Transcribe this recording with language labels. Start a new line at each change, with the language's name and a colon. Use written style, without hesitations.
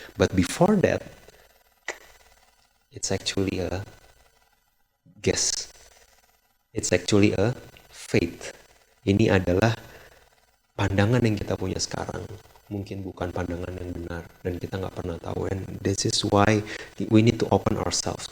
English: But before that, it's actually a guess. It's actually a faith.
Indonesian: Ini adalah pandangan yang kita punya sekarang. Mungkin bukan pandangan yang benar dan kita nggak pernah tahu.
English: And this is why we need to open ourselves.